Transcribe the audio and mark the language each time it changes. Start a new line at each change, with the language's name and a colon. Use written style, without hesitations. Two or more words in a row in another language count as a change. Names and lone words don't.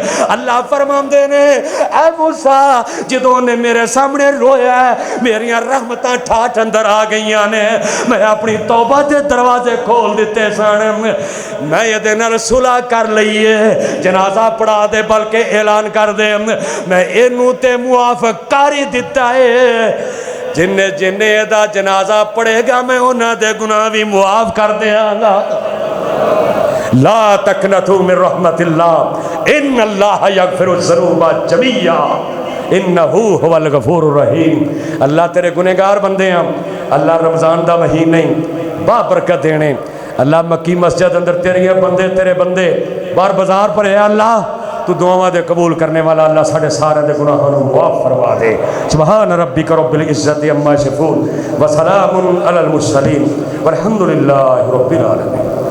Punjabi: اللہ فرماندے نے، اے موسیٰ جدوں نے میرے سامنے رویا میریاں رحمتاں ٹھاٹھ اندر آ گئیاں نے، میں اپنی توبہ دے دروازے کھول دتے سن، میں ایہ نال صلح کر لئی ہے، جنازہ پڑھا دے، بلکہ اعلان کر دے میں اینوں تے معاف کر ہی دتا ہے. جنے جنے دا جنازہ پڑھے گا میں اونہاں دے گناہ بھی معاف کر دیں گا.
Arabic: لا تقنطوا من رحمة الله إن الله يغفر الذنوب جميعا إنه هو الغفور الرحيم.
Punjabi: اللہ تیرے گنہگار بندے ہیں، اللہ رمضان دا مہینہ ہی بابرکت دینے. اللہ مکی مسجد اندر تیرے بندے باہر بازار پر ہے. اللہ تو دعاواں دے قبول کرنے والا، اللہ ساڈے سارے دے گناہاں نوں معاف فرما دے.
Arabic: سبحان ربك رب العزة عما يصفون وسلام على المرسلين والحمد لله رب العالمين.